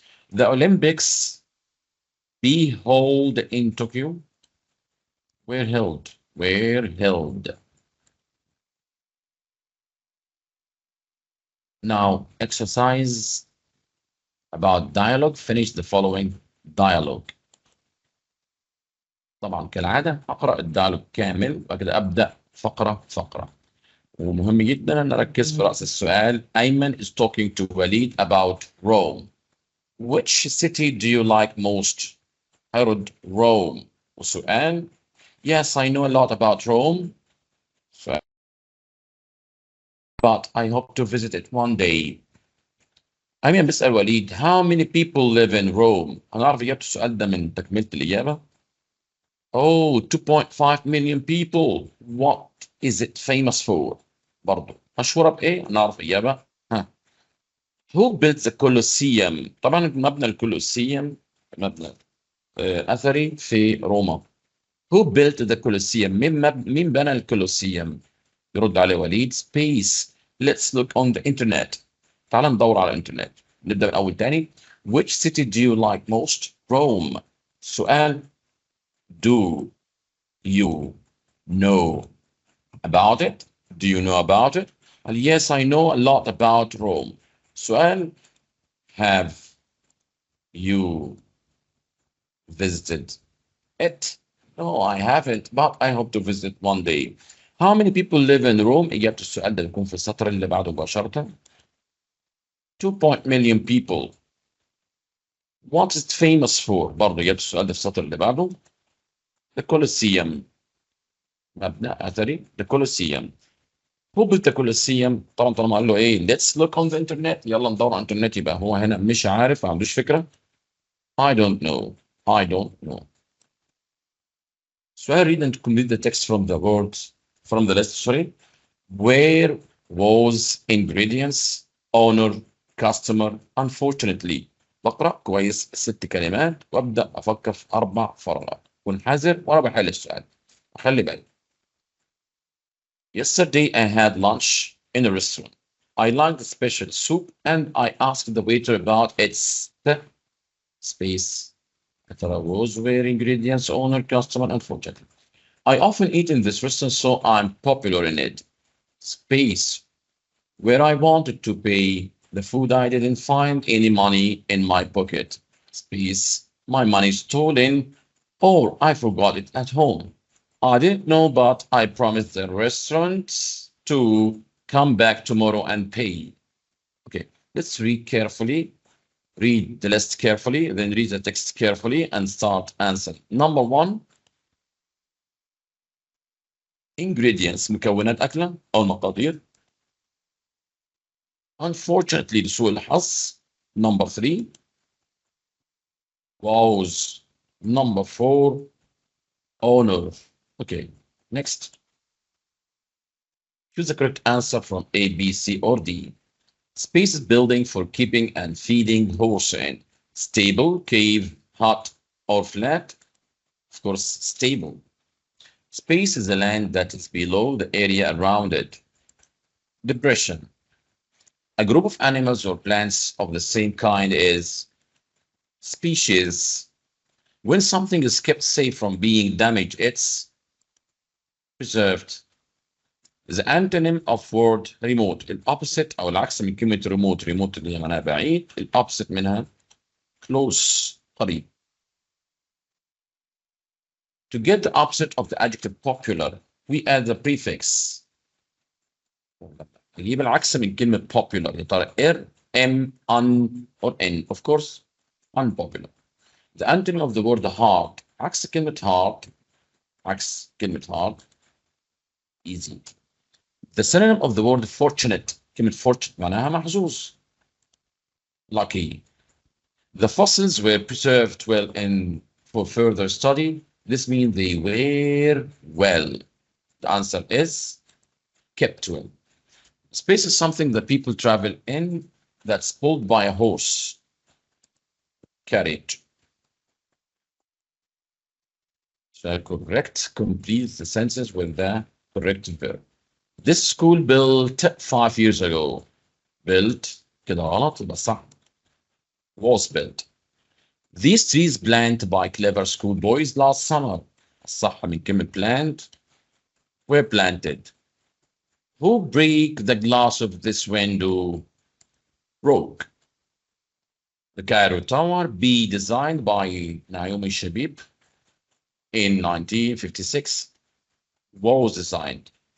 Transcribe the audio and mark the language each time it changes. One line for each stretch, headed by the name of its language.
English: The Olympics be held in Tokyo were held. Now, exercise about dialogue. Finish the following dialogue.
Arabic: طبعا كالعادة هقرأ الديالوج كامل وبعد كده أبدأ فقرة. ومهم جدا أن أركز في رأس السؤال.
English: أيمن is talking to Walid about Rome. Which city do you like most?
Arabic: هيرد
English: Rome.
Arabic: وسؤال
English: Yes, I know a lot about Rome. But I hope to visit it one day.
Arabic: أيمن بيسأل وليد
English: How many people live in Rome?
Arabic: هنعرف إجابة السؤال ده من تكملة الإجابة.
English: Oh, 2.5 million people. What is it famous for?
Arabic: برضه مشهورة بإيه؟ هنعرف إجابة.
English: Who built the Colosseum?
Arabic: طبعا مبنى الكولوسيوم مبنى أثري في روما.
English: Who built the Colosseum?
Arabic: مين بنى الكولوسيوم؟ يرد عليه وليد Space.
English: Let's look on the internet.
Arabic: تعال ندور على الانترنت. نبدأ من أول تاني.
English: Which city do you like most? Rome. سؤال Do you know about it? Do you know about it? Yes, I know a lot about Rome. سؤال Have you visited it? No, I haven't, but I hope to visit one day. How many people live in Rome?
Arabic: إجابة السؤال ده بيكون في السطر اللي بعده مباشرة.
English: 2 million people. What is it famous for?
Arabic: برضه إجابة السؤال ده في السطر اللي بعده.
English: The Colosseum.
Arabic: مبنى أثري.
English: The Colosseum. Who built the Colosseum?
Arabic: طبعا طالما قال له إيه
English: Let's look on the internet.
Arabic: يلا ندور على الإنترنت يبقى هو هنا مش عارف ما عندوش فكرة.
English: I don't know. So I read and complete the text from the list. Where was ingredients, owner, customer, unfortunately.
Arabic: بقرأ كويس 6 كلمات وأبدأ أفكر في 4 فراغات. كن حذر وأنا بحل السؤال. خلي بالك.
English: Yesterday I had lunch in a restaurant. I liked the special soup and I asked the waiter about its space. Was where ingredients, owner, customer, unfortunately. I often eat in this restaurant, so I'm popular in it. Space. Where I wanted to pay the food, I didn't find any money in my pocket. Space. My money stolen, or I forgot it at home. I didn't know, but I promised the restaurant to come back tomorrow and pay. Okay, let's read carefully. Read the list carefully, then read the text carefully and start answering. Number 1.
Arabic: Ingredients, مكونات أكلة أو المقادير. Unfortunately, لسوء الحظ.
English: Number 3. Was. Number 4. Owner. Okay, next. Choose the correct answer from A, B, C, or D. Space is building for keeping and feeding horse in. Stable, cave, hut, or flat. Of course, stable. Space is the land that is below the area around it. Depression. A group of animals or plants of the same kind is species. When something is kept safe from being damaged, it's preserved. The antonym of word remote.
Arabic: الopposite أو العكس من كلمة remote. remote اللي معناها بعيد. الopposite منها close قريب.
English: To get the opposite of the adjective popular, we add the prefix.
Arabic: نجيب العكس من كلمة popular. يا ترى R, M, un, or N.
English: Of course, unpopular. The antonym of the word hard.
Arabic: عكس كلمة hard. عكس كلمة hard.
English: Easy. The synonym of the word fortunate.
Arabic: كلمة fortunate معناها محظوظ.
English: Lucky. The fossils were preserved well for further study. This means they were well. The answer is kept well. Space is something that people travel in that's pulled by a horse. Carriage. So correct, complete the sentence with the correct verb. This school built 5 years ago.
Arabic: Built كده غلط يبقى صح.
English: Was built. These trees planted by clever schoolboys last summer.
Arabic: الصح من كلمة plant were planted.
English: Who break the glass of this window? Broke. The Cairo Tower, be designed by Naomi Shabib in 1956, was designed.